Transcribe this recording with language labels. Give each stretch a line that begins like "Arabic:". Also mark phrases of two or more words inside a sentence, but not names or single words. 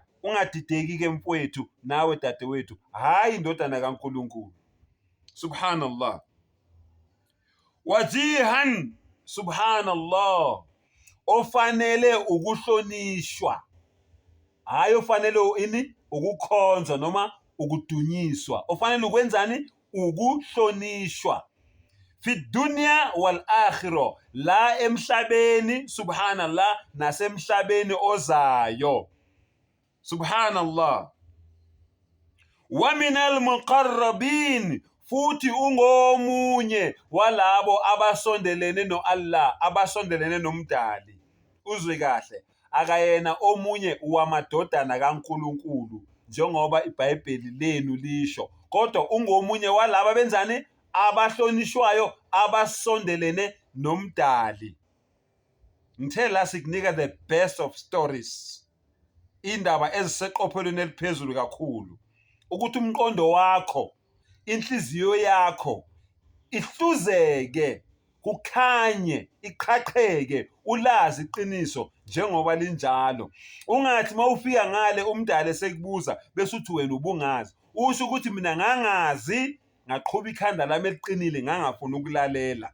Zulu: Ungadideki ke mfowethu nawe dadewethu, hayi indodana kaNkulunkulu, subhanallah. Wajihan, subhanallah, ofanele ukuhlonishwa, hayi ofanele ini? Ukukhonzwa noma ukudunyiswa. Ofanele ukwenzani? Ukuhlonishwa.
Arabic: في الدنيا والآخرة,
Zulu: la emhlabeni, subhanallah, nasemhlabeni ozayo, subhanallah.
Arabic: ومن المقربين,
Zulu: futhi ungomunye walabo abasondelene noAllah, abasondelene nomdali. Uzwe kahle, akayena omunye wamadodana kaNkulunkulu njengoba iBhayibheli lenu lisho, kodwa ungomunye walabo benzani? Abahlonishwayo, abasondelene nomdali. Ngithe la sikunika
English: the best of stories,
Zulu: indaba eziseqophelweni eliphezulu kakhulu, ukuthi umqondo wakho, inhliziyo yakho ihluzeke kukhanye iqhaqheke ulazi iqiniso njengoba linjalo. Ungathi mawufika ngale umdala sekubuza bese uthi wena ubungazi, usho ukuthi mina ngangazi ngaqhuba ikhanda lami eliqinile ngangafuna ukulalela.